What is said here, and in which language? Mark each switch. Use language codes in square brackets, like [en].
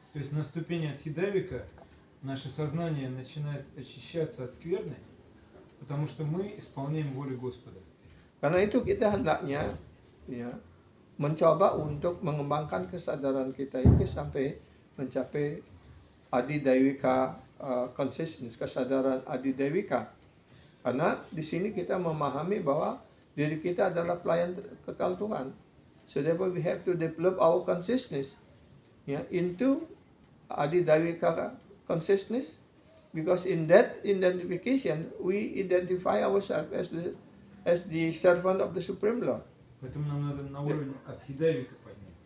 [ru] То есть на ступени Адхидайвика наше сознание начинает очищаться от скверны, потому что мы исполняем волю Господа. [id] Karena itu kita hendaknya, ya, mencoba untuk mengembangkan kesadaran kita itu sampai mencapai Adhidayvika consciousness, kesadaran Adhidayvika. Karena di sini kita memahami bahwa diri kita adalah pelayan kekal Tuhan. [en] So therefore we have to develop our consciousness, ya, into Adhidayvika consciousness, because in that identification we identify ourselves as the servant of the Supreme Lord. [ru] Поэтому нам надо на уровень Адхидайвика подняться.